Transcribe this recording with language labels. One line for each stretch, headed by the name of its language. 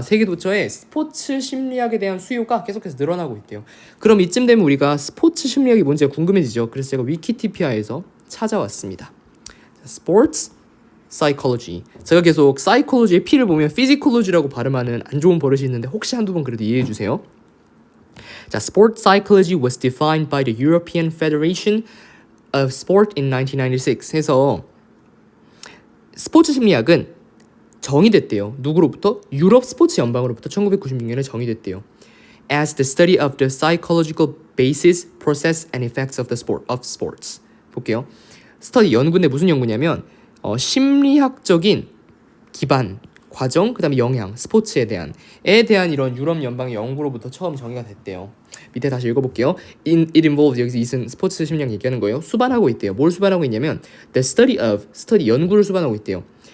Korean: 세계 도처에 스포츠 심리학에 대한 수요가 계속해서 늘어나고 있대요. 그럼 이쯤 되면 우리가 스포츠 심리학이 뭔지가 궁금해지죠. 그래서 제가 위키티피아에서 찾아왔습니다. 스포츠 사이콜로지. 제가 계속 사이콜로지의 P를 보면 피지콜로지라고 발음하는 안 좋은 버릇이 있는데 혹시 한두 번 그래도 이해해 주세요. 자,
English: Sport psychology was defined by the European Federation of Sport in 1996.
Korean: 해서 스포츠 심리학은 정의됐대요. 누구로부터? 유럽 스포츠 연방으로부터 1996년에 정의됐대요.
English: As the study of the psychological basis, process, and effects of sports.
Korean: 볼게요. 스터디 연구인데 무슨 연구냐면 심리학적인 기반, 과정, 그 다음에 영향, 스포츠에 대한 이런 유럽 연방의 연구로부터 처음 정의가 됐대요. 밑에 다시 읽어볼게요.
English: It involves,
Korean: 여기서 이슨 스포츠 심리학 얘기하는 거예요. 수반하고 있대요. 뭘 수반하고 있냐면
English: the study of,
Korean: 연구를 수반하고 있대요.